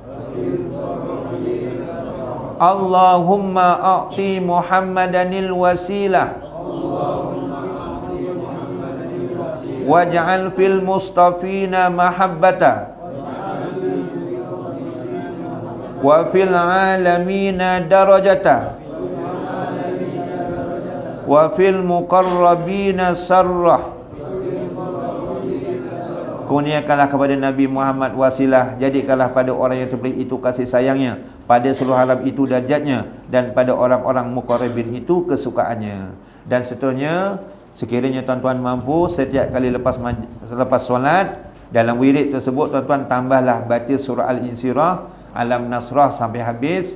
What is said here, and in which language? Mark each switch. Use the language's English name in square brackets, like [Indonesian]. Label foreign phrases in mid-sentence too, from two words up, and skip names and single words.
[Arabic] اللهم أعط محمدا الوسيلة واجعل في المصطفين محبته وفي العالمين درجته وفي المقربين داره. [Malay] Kurniakanlah kepada Nabi Muhammad wasilah, jadikanlah pada orang yang terpilih itu kasih sayangnya, pada seluruh alam itu darjatnya, dan pada orang-orang muqarrabin itu kesukaannya. Dan seterusnya, sekiranya tuan-tuan mampu setiap kali lepas solat, dalam wirid tersebut tuan-tuan tambahlah baca surah Al-Insyirah, Alam Nasrah sampai habis.